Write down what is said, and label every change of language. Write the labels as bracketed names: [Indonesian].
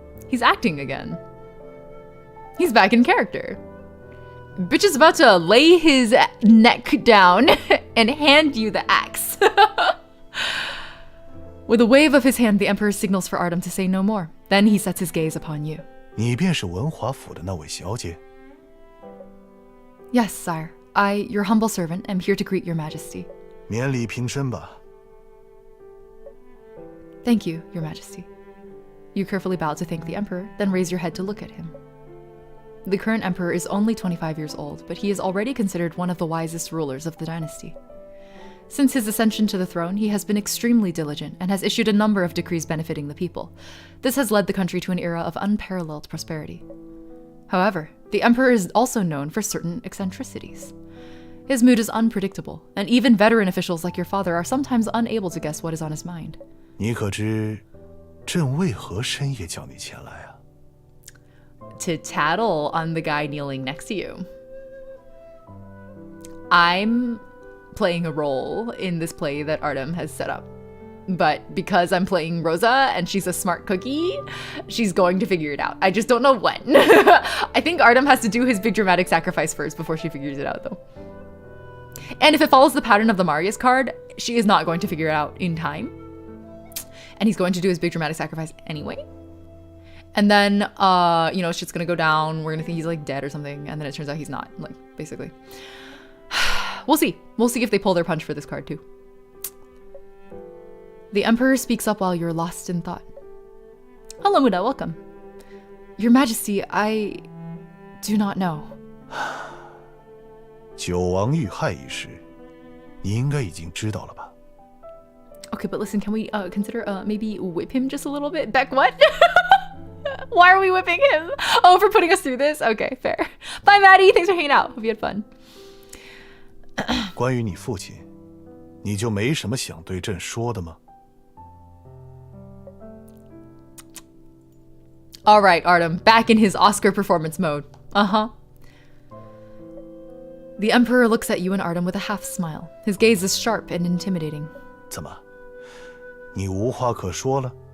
[English] He's acting again. He's back in character. Bitch is about to lay his neck down and hand you the axe. With a wave of his hand, the Emperor signals for Artem to say no more. Then he sets his gaze upon you. [Chinese] 你便是文华府的那位小姐。 [English] Yes, sire. I, your humble servant, am here to greet your majesty. [Chinese] 免礼平身吧。 [English] Thank you, your majesty. You carefully bow to thank the Emperor, then raise your head to look at him. The current Emperor is only 25 years old, but he is already considered one of the wisest rulers of the dynasty. Since his ascension to the throne, he has been extremely diligent and has issued a number of decrees benefiting the people. This has led the country to an era of unparalleled prosperity. However, the Emperor is also known for certain eccentricities. His mood is unpredictable, and even veteran officials like your father are sometimes unable to guess what is on his mind. [Chinese] 你可知朕为何深夜叫你前来啊？ [English] To tattle on the guy kneeling next to you. I'm playing a role in this play that Artem has set up. But because I'm playing Rosa and she's a smart cookie, she's going to figure it out. I just don't know when. I think Artem has to do his big dramatic sacrifice first before she figures it out, though. And if it follows the pattern of the Marius card, she is not going to figure it out in time. And he's going to do his big dramatic sacrifice anyway. And then, you know, shit's gonna go down. We're gonna think he's like dead or something. And then it turns out he's not, like, basically. We'll see. We'll see if they pull their punch for this card too. The Emperor speaks up while you're lost in thought. Hello, Muda, welcome. Your Majesty, I do not know. [Chinese] 九王遇害一事，你应该已经知道了吧？ [English] Okay, but listen, can we consider maybe whip him just a little bit? Beck, what? Why are we whipping him? Oh, for putting us through this? Okay, fair. Bye, Maddie. Thanks for hanging out. Hope you had fun. [Chinese] 关于你父亲，你就没什么想对朕说的吗？ [English] All right, Artem, back in his Oscar performance mode. Uh-huh. The Emperor looks at you and Artem with a half smile. His gaze is sharp and intimidating. [Chinese] 怎么，你无话可说了？